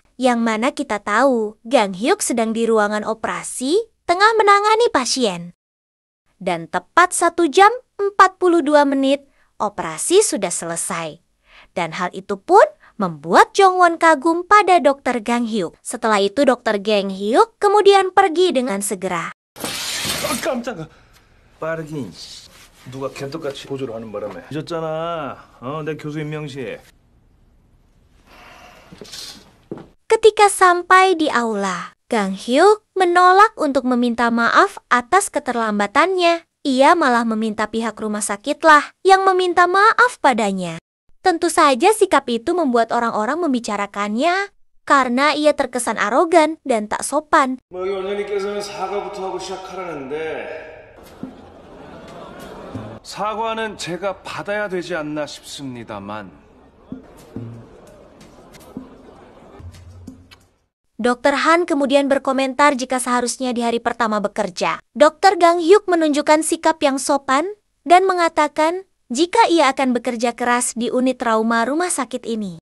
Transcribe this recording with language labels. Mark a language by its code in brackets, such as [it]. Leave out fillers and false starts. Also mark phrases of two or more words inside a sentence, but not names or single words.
[id] Yang mana kita tahu Gang Hyuk sedang di ruangan operasi tengah menangani pasien. Dan tepat 1 jam 42 menit operasi sudah selesai. Dan hal itu pun membuat Jongwon kagum pada dokter Gang Hyuk. Setelah itu dokter Gang Hyuk kemudian pergi dengan segera. [ko] 깜짝아. 빠르긴. 누가 개떡같이 보조를 하는 바람에 늦었잖아. 내 교수 임명식. [id] Ketika sampai di aula, Gang Hyuk menolak untuk meminta maaf atas keterlambatannya. Ia malah meminta pihak rumah sakitlah yang meminta maaf padanya. Tentu saja sikap itu membuat orang-orang membicarakannya karena ia terkesan arogan dan tak sopan. [ko] 여기 원장님께서는 사과부터 하고 시작하라는데 사과는 제가 받아야 되지 않나 싶습니다만. [id] Dokter Han kemudian berkomentar jika seharusnya di hari pertama bekerja. Dokter Gang Hyuk menunjukkan sikap yang sopan dan mengatakan jika ia akan bekerja keras di unit trauma rumah sakit ini.